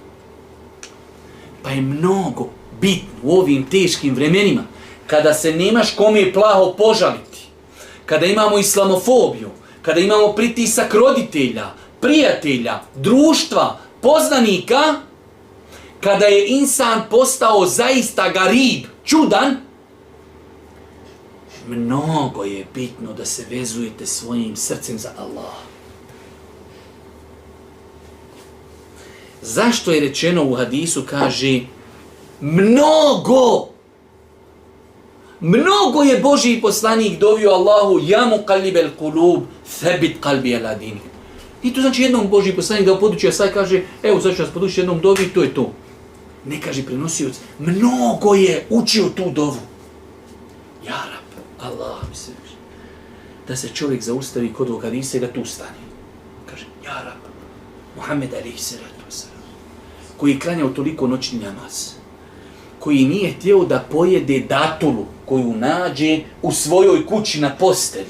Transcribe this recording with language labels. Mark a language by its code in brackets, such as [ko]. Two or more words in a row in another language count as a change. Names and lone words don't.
[bs] Pa je mnogo bitno u ovim teškim vremenima, kada se nemaš kome plaho požaliti, kada imamo islamofobiju, kada imamo pritisak roditelja, prijatelja, društva, poznanika, kada je insan postao zaista garib, čudan, mnogo je bitno da se vezujete svojim srcem za Allah. Zašto je rečeno u hadisu, kaže, mnogo je Božji poslanik dovio Allahu, [ar] يا مقلب القلوب, ثبت قلبي على دينك. [bs] I to znači jednom Božji poslanik da poduči, a sad kaže, evo sad ću vas poduči jednom dovi i to je to. Ne kaže prenosioc, mnogo je učio tu dovu. [ar] يا رب, [bs] Allah mi se da se čovjek zaustavi kod ovog hadisa i da tu stane. Kaže, [ar] يا رب, [bs] Muhammed [ar] عليه الصلاة والسلام, [bs] koji je klanjao toliko noćni namaz, koji nije htio da pojede datulu koju nađe u svojoj kući na postelji.